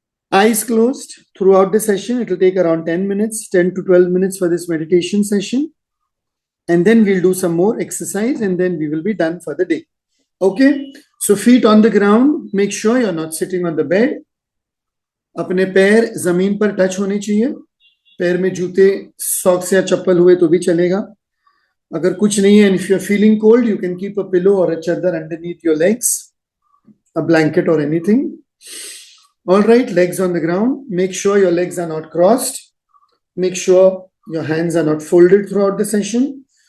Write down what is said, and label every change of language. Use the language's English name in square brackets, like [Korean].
[English] Eyes closed throughout the session. It will take around 10 minutes, 10 to 12 minutes for this meditation session. And then we'll do some more exercise and then we will be done for the day. Okay? So feet on the ground. Make sure you're not sitting on the bed. [Hindi] अपने पैर जमीन पर touch होने चाहिए. पैर में जूते, socks या चप्पल हुए तो भी चलेगा. अगर कुछ नहीं है, [English] and if you're feeling cold, you can keep a pillow or a chadar underneath your legs, a blanket or anything. All right, legs on the ground. Make sure your legs are not crossed. Make sure your hands are not folded throughout the session.